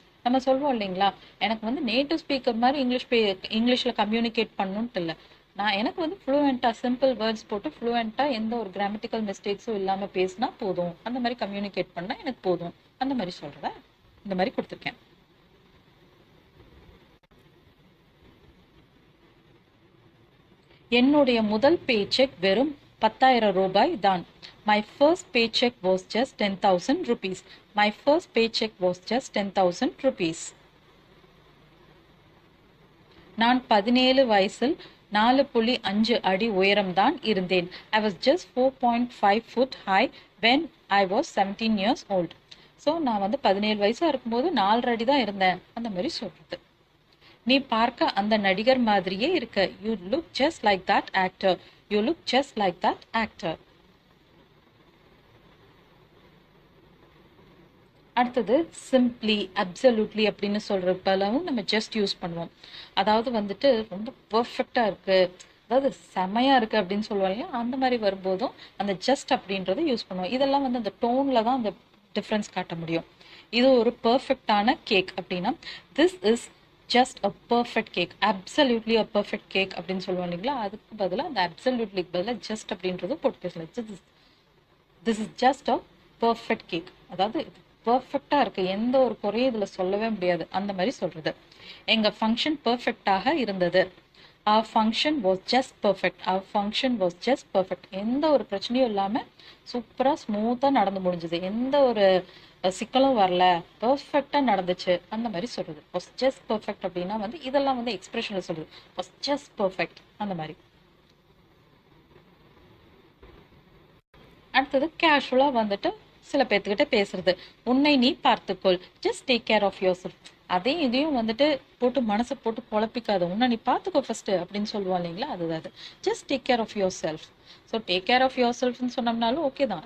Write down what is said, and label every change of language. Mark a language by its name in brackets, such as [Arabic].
[Tamil] நம்ம சொல்வோம் இல்லைங்களா, எனக்கு வந்து நேட்டிவ் ஸ்பீக்கர் மாதிரி இங்கிலீஷில் கம்யூனிகேட் பண்ணணுன்ட்டு இல்லை, எனக்கு வந்து ஃப்ளூவெண்ட்டாக சிம்பிள் வேர்ட்ஸ் போட்டு ஃப்ளூவெண்ட்டாக எந்த ஒரு கிராமட்டிக்கல் மிஸ்டேக்ஸும் இல்லாமல் பேசினா போதும், அந்த மாதிரி கம்யூனிகேட் பண்ணால் எனக்கு போதும், அந்த மாதிரி சொல்கிறத இந்த மாதிரி கொடுத்துருக்கேன். என்னுடைய முதல் பேச்செக் வெறும் 10,000 ரூபாய் தான். [English] My first paycheck was just 10,000 rupees. My first paycheck was just 10,000 rupees. [Tamil] நான் 17 வயசில் 4.5 அடி உயரம்தான் இருந்தேன். [English] I was just 4.5 foot high when I was 17 years old. [Tamil] So நான் வந்து 17 வயசாக இருக்கும்போது 4 அடி தான் இருந்தேன், அந்த மாதிரி சொல்கிறது. நீ பார்க்க அந்த நடிகர் மாதிரியே இருக்க. [English] You look just like that actor. You look just like that actor. [Tamil] அடுத்தது சிம்பிளி, அப்சல்யூட்லி அப்படின்னு சொல்றப்பெல்லாம் நம்ம ஜஸ்ட் யூஸ் பண்ணுவோம். அதாவது வந்துட்டு ரொம்ப பர்ஃபெக்டா இருக்கு, அதாவது செமையா இருக்கு அப்படின்னு சொல்லுவாங்க இல்லையா, அந்த மாதிரி வரும்போதும் அந்த ஜஸ்ட் அப்படின்றத யூஸ் பண்ணுவோம். இதெல்லாம் வந்து அந்த டோன்ல தான் அந்த டிஃப்ரென்ஸ் காட்ட முடியும். இது ஒரு பர்ஃபெக்டான கேக் அப்படின்னா [English] this is just a perfect cake, absolutely a perfect cake [Tamil] அப்படின்னு சொல்லுவோம் இல்லைங்களா, அதுக்கு பதிலாக அந்த அப்சல்யூட்லிக்கு பதிலாக ஜஸ்ட் அப்படின்றது போட்டு பேசலாம். [English] this is just a perfect cake, [Tamil] அதாவது பர்ஃபெக்டாக இருக்கு, எந்த ஒரு குறையும் இதில் சொல்லவே முடியாது, அந்த மாதிரி சொல்றது. எங்கள் ஃபங்க்ஷன் பர்ஃபெக்டாக இருந்தது. [English] our function was just perfect. our function was just perfect. [Tamil] எந்த ஒரு பிரச்சனையும் இல்லாமல் சூப்பராக ஸ்மூத்தாக நடந்து முடிஞ்சது, எந்த ஒரு சிக்கலும் வரல, பர்ஃபெக்டாக நடந்துச்சு, அந்த மாதிரி சொல்றது. [English] was just perfect [Tamil] அப்படின்னா வந்து இதெல்லாம் வந்து எக்ஸ்பிரஷனில் சொல்றது. [English] was just perfect [Tamil] அந்த மாதிரி. அடுத்தது கேஷுவலாக வந்துட்டு சில பேர்த்துக்கிட்ட பேசுறது. உன்னை நீ பார்த்துக்கொள், [English] Just take care of yourself. [Tamil] அதையும் இதையும் வந்துட்டு போட்டு மனசை போட்டு குழப்பிக்காத, உன்னை நீ பார்த்துக்கோ ஃபர்ஸ்ட் அப்படின்னு சொல்லுவோம் இல்லைங்களா, அதுதான் அது. [English] Just take care of yourself. So take care of your செல்ஃப்னு [Tamil] சொன்னோம்னாலும் okay தான்.